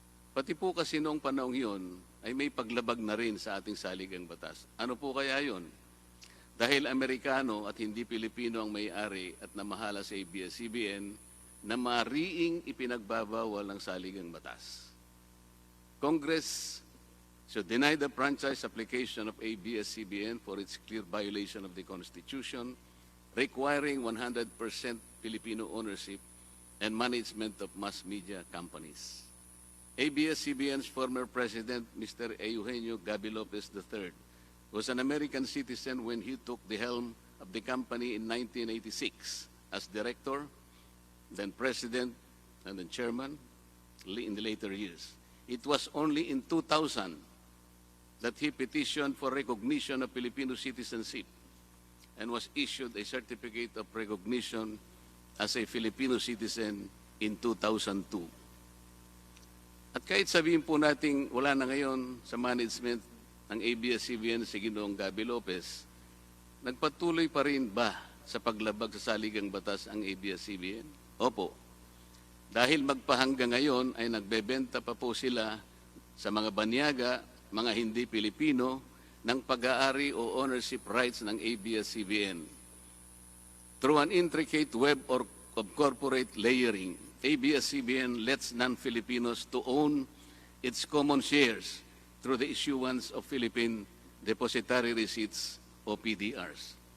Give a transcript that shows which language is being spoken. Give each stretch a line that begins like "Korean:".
Filipino: Pati po kasi noong panahong yun ay may paglabag na rin sa ating saligang batas. Ano po kaya yun? Dahil Amerikano at hindi Pilipino ang may-ari at namahala sa ABS-CBN na mariing ipinagbabawal ng saligang batas.
English: Congress should deny the franchise application of ABS-CBN for its clear violation of the Constitution, requiring 100% Filipino ownership and management of mass media companies. ABS-CBN's former president, Mr. Eugenio Gaby Lopez III, was an American citizen when he took the helm of the company in 1986 as director, then president, and then chairman in the later years. It was only in 2000 that he petitioned for recognition of Filipino citizenship and was issued a certificate of recognition as a Filipino citizen in 2002.
Filipino: At kahit sabihin po natin wala na ngayon sa management ng ABS-CBN si Ginoong Gaby Lopez, nagpatuloy pa rin ba sa paglabag sa saligang batas ang ABS-CBN? Opo. Dahil magpahanggang ngayon ay nagbebenta pa po sila sa mga banyaga, mga hindi Pilipino, ng pag-aari o
English: ownership rights
Filipino: ng ABS-CBN.
English: Through an intricate web of corporate layering, ABS-CBN lets non-Filipinos to own its common shares through the issuance of Philippine Depositary Receipts o PDRs.